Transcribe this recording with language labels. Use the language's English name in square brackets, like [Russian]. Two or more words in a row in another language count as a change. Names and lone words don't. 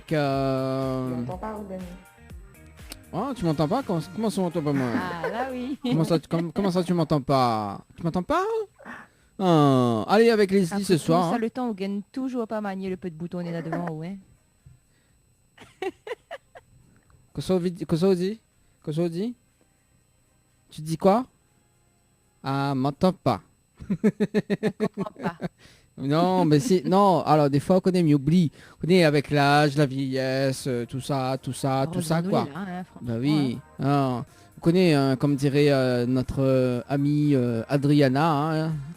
[French] tu m'entends pas, Dani? Oh, tu m'entends pas? Comment ça m'entend pas moi? Ah là oui. Comment ça tu m'entends pas? Tu m'entends pas? Ah, allez avec Leslie ce soir. Ça Hein. le temps, on gagne toujours pas manier le peu de bouton on est là devant, ouais. [Catalan] Cosa ho dit? Cosa ho dit? Cosa ho dit? [French] Tu dis quoi? Ah, m'entends pas. Je comprends pas. Non, mais c'est... Non, alors des fois, on connaît, mais oublie. On connaît avec l'âge, la vieillesse, tout ça, Heureusement, quoi. nous, là, hein, franchement, Bah hein. oui. Ah, on connaît, comme dirait notre amie Adriana, hein,